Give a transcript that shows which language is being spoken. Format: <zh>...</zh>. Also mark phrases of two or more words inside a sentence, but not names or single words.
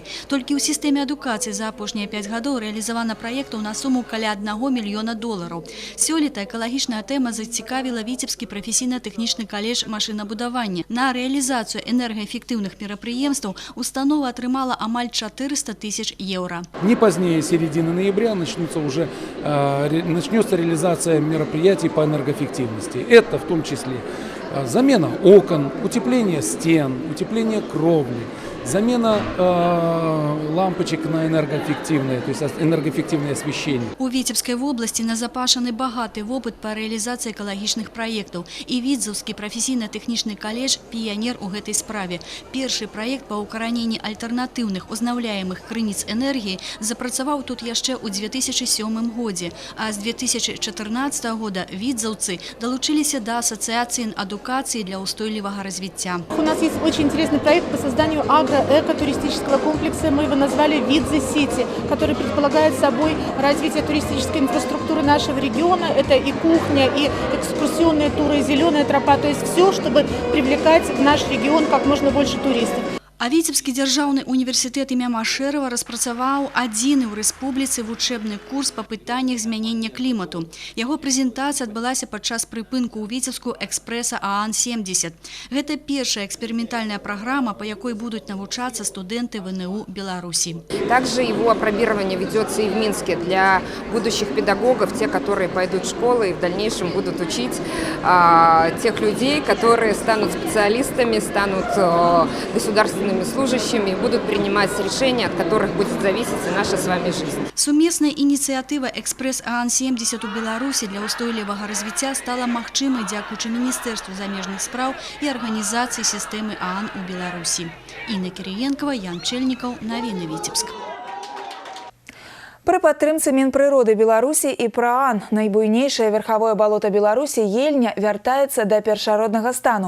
<be>Толькі ў сістэме адукацыі за апошнія 5 гадоў рэалізавана праектаў на суму каля $1 мільёна. Сёлета экалагічная тэма зацікавіла Віцебскі прафесійна-тэхнічны каледж машынабудавання. На рэалізацыю энергаэфектыўных мерапрыемстваў установа отрымала амаль 400 тысяч евро.</be> <ru>Не позднее середины ноября начнется реализация мероприятий по энергоэффективности. Это в том числе замена окон, утепление стен, утепление кровли, замена лампочек на энергоэффективное, то есть энергоэффективное освещение.</ru> <be>У Віцебскай вобласці назапашаны багаты вопыт па рэалізацыі экалагічных праектаў. І Відзеўскі прафесійна-тэхнічны каледж піянер у гэтай справе. Першы праект па ўкараненні альтэрнатыўных узнаўляемых крыніц энергіі запрацаваў тут яшчэ ў 2007 годзе, а з 2014 года відзеўцы далучыліся да асацыяцыі адукацыі для ўстойлівага развіцця.</be> <ru>У нас есть очень интересный проект по созданию агроэко-туристического комплекса. Мы его назвали «Видзе-Сити», который предполагает собой развитие туристической инфраструктуры нашего региона. Это и кухня, и экскурсионные туры, и зеленая тропа. То есть все, чтобы привлекать в наш регион как можно больше туристов.</ru> <be>А Віцебскі дзяржаўны універсітэт імя Машэрава распрацаваў адзіны ў рэспубліцы вучэбны курс па пытаннях змянення клімату. Яго прэзентацыя адбылася падчас прыпынку ў Віцебску экспрэса ААН-70. Гэта першая эксперыментальная праграма, па якой будуць навучацца студэнты ВНУ Беларусі.</be> <ru>Также его апробирование ведется и в Минске для будущих педагогов, те, которые пойдут в школы и в дальнейшем будут учить тех людей, которые станут специалистами, станут государственными служащими, будут принимать решения, от которых будет зависеть и наша с вами жизнь.</ru> <be>Сумесная инициатива «Экспресс ААН-70» у Беларуси для устойлівага развіцця стала магчымай дзякуючы Міністэрству замежных спраў і арганізацыі сістэмы ААН у Беларусі. Інна Кірыенкова, Ян Чельнікаў, навіны Віцебск. Пры падтрымцы Мінпрыроды Беларусі і ПРААН найбуйнейшае верхавое балота Беларусі Ельня вяртаецца да першароднага стану.</be>